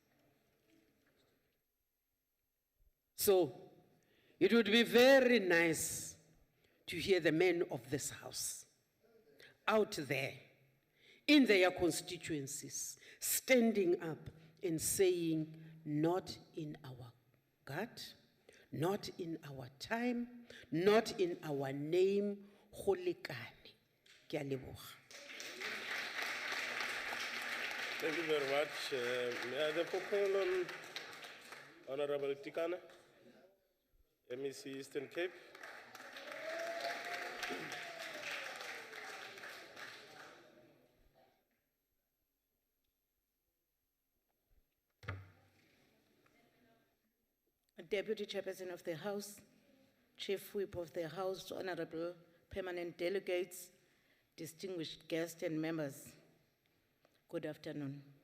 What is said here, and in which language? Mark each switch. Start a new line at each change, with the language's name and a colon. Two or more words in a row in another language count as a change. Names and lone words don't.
English: So, it would be very nice to hear the men of this house out there in their constituencies standing up and saying, not in our gut, not in our time, not in our name,
Tswana: go lekane. Ke a leboga.
English: Thank you very much. May I have the call on Honorable Tikana, MEC Eastern Cape? Deputy Chairperson of the House, Chief Whip of the House, Honorable Permanent Delegates, distinguished guests and members, good afternoon.